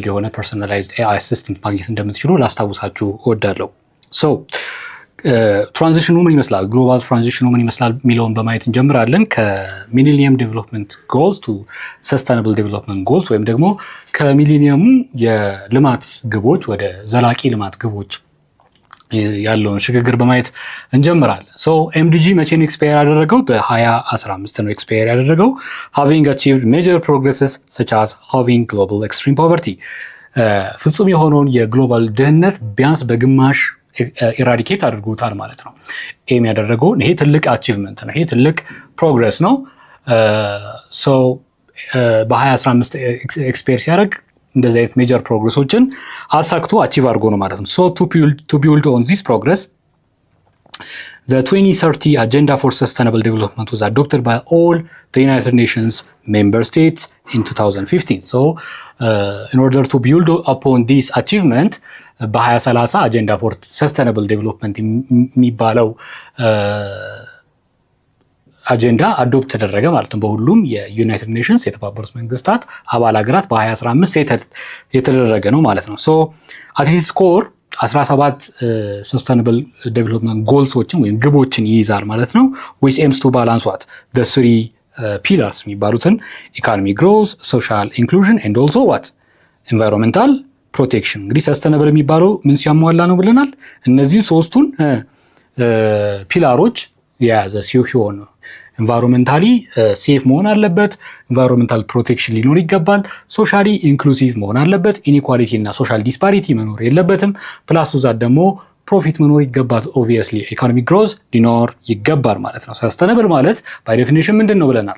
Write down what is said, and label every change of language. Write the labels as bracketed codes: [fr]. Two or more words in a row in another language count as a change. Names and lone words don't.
[am] የሆነ [en] personalized AI assistant [am] ማግኘት እንደምትችሉ ላስታውሳችሁ እወዳለሁ። [en] so transition [am] ምን ይመስላል፣ [en] global transition [am] ምን ይመስላል የሚለውን በማየት እንጀምራለን። [en] Millennium Development Goals to Sustainable Development Goals [am] ወይም ደግሞ ከሚሊኒየሙ የልማት ግቦች ወደ ዘላቂ ልማት ግቦች ያለውን ሽግግር በማየት እንጀምራለን። [en] so MDG [am] መቼ ነው ኤክስፓየር ያደረገው? በ2015 ነው ኤክስፓየር ያደረገው። [en] having achieved major progresses such as halving global extreme poverty [am] ፍጹም የሆነውን የግሎባል ድህነት ቢያንስ በግማሽ ኢራዲኬት አድርጎታል ማለት ነው። ኤም ያደረገው ይሄ ትልቅ አቺቭመንት ነው። ይሄ ትልቅ ፕሮግረስ ነው። ሶ በ2015 ኤክስፓየር ሲያደርግ እንደዚህ አይነት [en] major progresses [am] አሳክቶ አቺቭ አድርጎ ነው ማለት ነው። ሶ [en] to build on this progress the 2030 agenda for sustainable development was adopted by all the United Nations member states in 2015. So in order to build upon this achievement በ2030 agenda for sustainable development [am] የሚባለው አጀንዳ አዶፕት ተደረገ ማለት ነው። በሁሉም [en] United Nations [am] የተባበሩት መንግስታት አባል ሀገራት በ2015 የተደረገ ነው ማለት ነው። [en] so at its core [am] 17 [en] sustainable development goals [am] ወይም ግቦችን ይይዛል ማለት ነው። [en] which aims to balance what the three pillars [am] የሚባሉትን [en] economy growth፣ social inclusion and also what environmental protection። [am] እንግዲህ ሰስቴናብል የሚባለው ምን ሲያሟላ ነው ብለናል? እነዚህ ሶስቱን ፒላሮች የያዘ ሲሆን [en] environmentally safe [am] መሆን አለበት፣ [en] environmental protection [am] ሊኖር ይገባል፣ [en] socially inclusive [am] መሆን አለበት፣ ኢኒኳሊቲ እና [en] social disparity [am] መኖር የለበትም፣ [en] plus to that [am] ደግሞ ፕሮፊት መኖር ይገባል። [en] obviously economic growth [am] ሊኖር ይገባል ማለት ነው። ሰስተነብል ማለት [en] by definition [am] ምንድን ነው ብለናል?